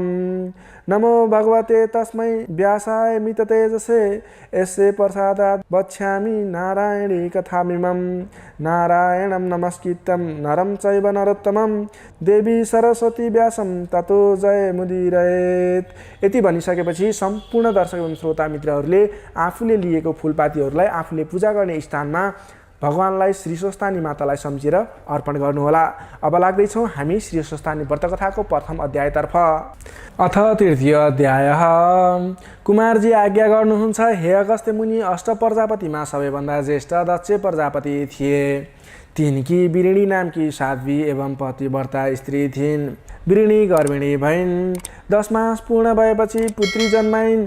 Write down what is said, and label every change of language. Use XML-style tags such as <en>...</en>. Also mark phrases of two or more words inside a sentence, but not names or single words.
<sa>नमो भगवते तस्मै व्यासाय मिततेजसे यस्य प्रसादात् वक्ष्यामि नारायणी कथामिमं। नारायणं नमस्कृत्यं नरं चैव नरोत्तमं देवी सरस्वती व्यासं ततो जयमुदीरयेत्।</sa> <ne>यति भनिसकेपछि सम्पूर्ण दर्शक एवं श्रोता मित्रहरूले आफूले लिएको फुलपातीहरूलाई आफूले पूजा गर्ने स्थानमा भगवानलाई श्री स्वस्तानी मातालाई सम्झेर अर्पण गर्नुहोला। अब लाग्दैछौँ हामी श्री स्वस्तानी व्रत कथाको प्रथम अध्यायतर्फ।</ne> <sa>अथ तृतीय अध्याय।</sa> <ne>कुमारजी आज्ञा गर्नुहुन्छ, हे अगस्त्य मुनि, अष्ट प्रजापतिमा सबैभन्दा ज्येष्ठ दक्ष प्रजापति थिए। तिनकी बिरिणी नामकी साध्वी एवं पतिव्रता स्त्री थिइन्। बिरिणी गर्भिणी भइन्। 10 मास पूर्ण भएपछि पुत्री जन्माइन्।</ne>